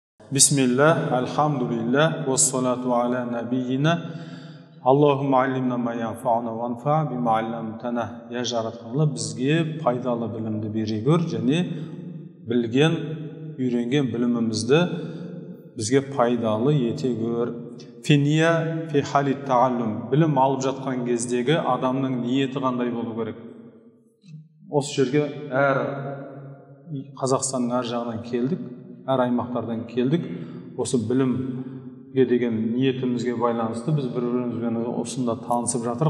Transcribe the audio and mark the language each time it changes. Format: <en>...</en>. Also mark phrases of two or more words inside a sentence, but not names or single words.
<ar>بسم الله الحمد لله والصلاة على نبينا. اللهم علمنا ما ينفعنا وانفعنا بما علمتنا.</ar> <kk>Я жаратқанла бізге пайдалы білімді бере көр, және білген, үйренген білімімізді бізге пайдалы ете көр.</kk> <ar>النية في حال التعلم.</ar> <kk>Білім алып жатқан кездегі адамның ниеті қандай болу керек? Осы жерге әр Қазақстанның әр жағынан келдік, әр аймақтардан келдік. Осы білімге деген ниетімізге байланысты біз бір-бірімізбен осында танысып жатырық.</kk>